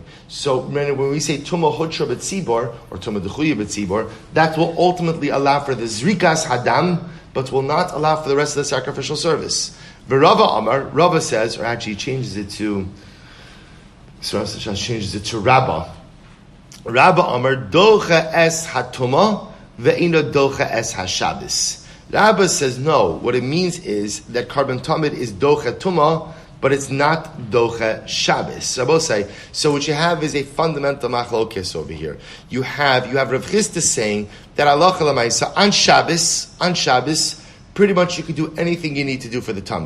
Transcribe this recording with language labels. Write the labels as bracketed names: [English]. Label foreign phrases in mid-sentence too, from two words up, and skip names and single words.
[English] So when we say [Hebrew] טומאה הותרה בציבור [English] or [Hebrew] טומאה דחויה בציבור, [English] that will ultimately allow for the [Hebrew] זריקת הדם, [English] but will not allow for the rest of the sacrificial service. [Aramaic] ורבא אמר, [English] Rava says, or actually changes it to Rabba. [Hebrew] רבה אמר דוחה את הטומאה ואינו דוחה את השבת. [English] Rabba says no. What it means is that [Hebrew] קרבן תמיד [English] is [Hebrew] דוחה טומאה, [English] but it's not [Hebrew] דוחה שבת. [English] Rabba say so. What you have is a fundamental machlokes over here. You have Rav Chisda saying that [Hebrew] הלכה למעשה [English] on Shabbos, pretty much you could do anything you need to do for the tamid.